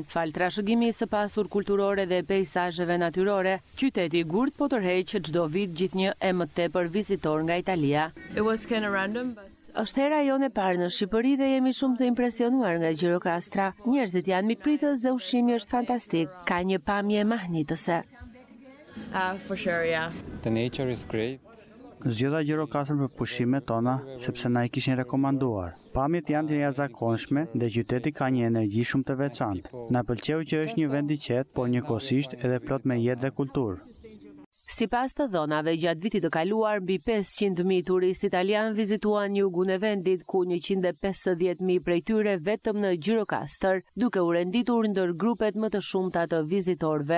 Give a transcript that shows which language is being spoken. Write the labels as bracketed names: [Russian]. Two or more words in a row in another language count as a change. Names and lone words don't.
[Albanian] Fal trashëgimisë së pasur kulturore dhe peizazheve natyrore, qyteti i Gurt po tërheq çdo vit gjithnjë e më tepër vizitor nga Italia. Është hera jonë e parë në Shqipëri dhe jemi shumë të impresionuar nga Gjirokastra. Njerëzit janë mikpritës dhe ushqimi është fantastik. Ka një pamje mahnitëse. [English] The nature is great. [Albanian] Zgjodha Gjirokastrën për pushimet tona sepse na i kishin rekomanduar. Pamjet janë të jashtëzakonshme dhe qyteti ka një energji shumë të veçantë. Na pëlqeu që është një vend i qetë, por njëkohësisht edhe plot me jetë dhe kulturë. Sipas të dhënave, gjatë vitit të kaluar, mbi 500.000 turistë italian vizituan jugun e vendit, ku 150.000 prej tyre vetëm në Gjirokastër, duke u renditur ndër grupet më të shumta të vizitorëve.